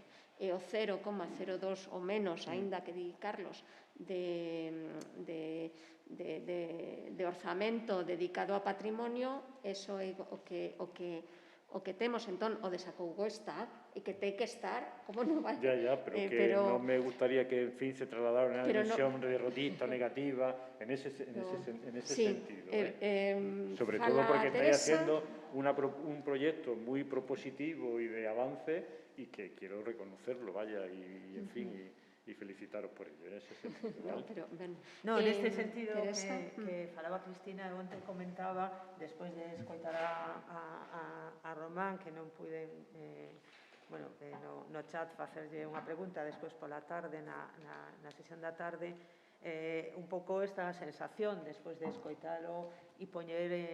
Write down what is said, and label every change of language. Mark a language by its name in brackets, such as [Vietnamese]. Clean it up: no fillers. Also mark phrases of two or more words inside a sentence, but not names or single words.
[Galician] E o 0,02 ou menos, aínda que di Carlos, de orzamento dedicado a patrimonio, eso é o que temos. Entón, o desacougo está, e que ten que estar, como non vai? Pero non me gustaría que, en fin, se trasladara unha visión derrotista, negativa, en ese sentido. [Spanish] Sobre todo porque estáis haciendo un proyecto muy propositivo y de avance, y que quiero reconocerlo, vaya, y en fin, y felicitaros por ello, en ese sentido. No, [Galician] neste sentido que falaba Cristina, e onte comentaba, despois de escoitar a Román, que non puiden no chat facerlle unha pregunta despois pola tarde, na sesión da tarde, un pouco esta sensación despois de escoitalo e poñer